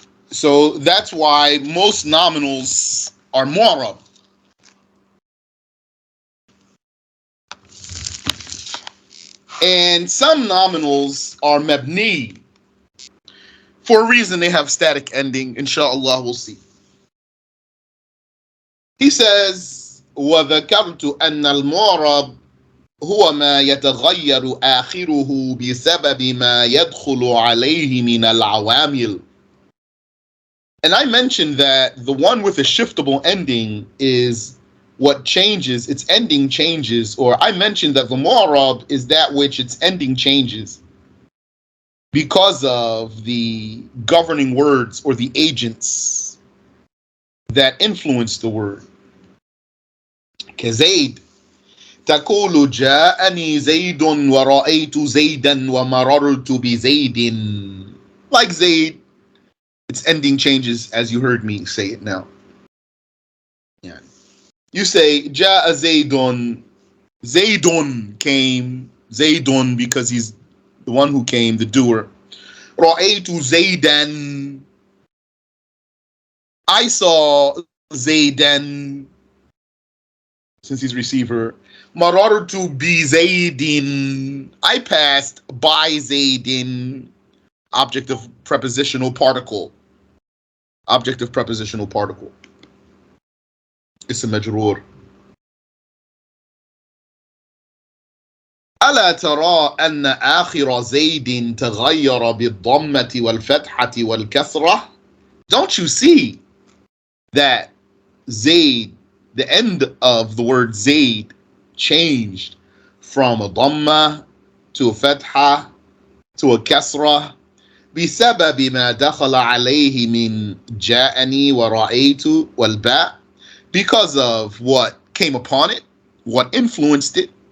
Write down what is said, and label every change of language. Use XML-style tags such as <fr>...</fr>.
<en>So that's why most nominals are mu'rab. And some nominals are mabni. For a reason, they have static ending. Inshallah, we'll see. He says,</en> <ar>وَذَكَرْتُ أَنَّ الْمُعْرَبِ هُوَ مَا يَتَغَيَّرُ آخِرُهُ بِسَبَبِ مَا يَدْخُلُ عَلَيْهِ مِنَ الْعَوَامِلِ.</ar> <en>And I mentioned that the one with a shiftable ending is what changes, its ending changes, or I mentioned that the mu'rab is that which its ending changes because of the governing words or the agents that influence the word.</en> <ar>كزيد تقول جاءني زيد ورأيت زيدا ومررت بزيد.</ar> <en>Like Zayd, its ending changes as you heard me say it now. Yeah. You say</en> <ar>جاء زيد,</ar> <en>Zaydun came, Zaydun because he's the one who came, the doer.</en> <ar>رأيت زيدا,</ar> <en>I saw Zaydan, since he's receiver. Marartu bi Zaydin, I passed by Zaydin. Object of prepositional particle. Object of prepositional particle.</en> <ar>اسم مجرور. ألا ترى أن آخر زيد تغير بالضمة والفتحة والكسرة?</ar> <en>Don't you see that Zayd, the end of the word Zayd, changed from a dhamma to a fatha to a kasra</en> <ar>بسبب ما دخل عليه من جاءني ورأيت والباء,</ar> <en>because of what came upon it, what influenced it,</en>